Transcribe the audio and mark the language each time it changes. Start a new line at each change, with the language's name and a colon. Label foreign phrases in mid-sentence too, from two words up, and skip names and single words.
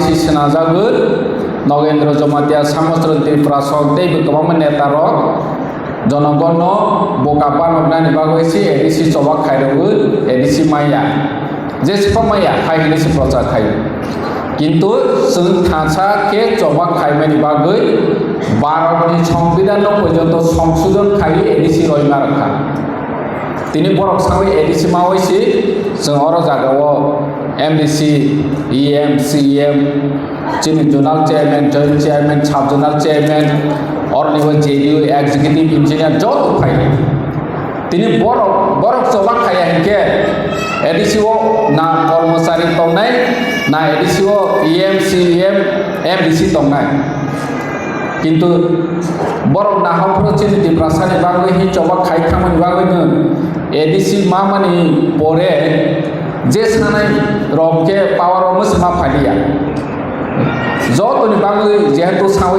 Kok Borok: सिनाजागो नगेन्द्र जमातिया सामसरन त्रिपुरा सकदैबो गोबां नेता रक जनगण बोकापा नगनानि बागैसि एडिसि सभा खायरबो एडिसि माया जेसिफा माया खायनिसि प्रचार खाय किंतु जों थासा के सभा खायमानि बागै भारतनि संविधान पर्यन्त संशोधन खाय एडिसि रयमा रखा तिनि बरक सावै एडिसि मावैसि जों और जागाव एमडीसी ईएम सीएम चिनि
English: zonal chairman joint chairman sub zonal chairman
Kok Borok: और निबो जेडीयू
English: executive engineer
Kok Borok: जो फाइ तिनि बरक सभा खाया हिके एडिसिओ ना कर्मचारी तंनाय ना एडिसिओ ईएम सीएम एमडीसी तंनाय किंतु बरक नाहफ्रो चिनि त्रिपुरासानि बागै हि सभा खायखामनि बागैनो एडिसि मामानि परे जे सानाय रके पावर मसमा फालिया जतनि बागै जेहेतु सावै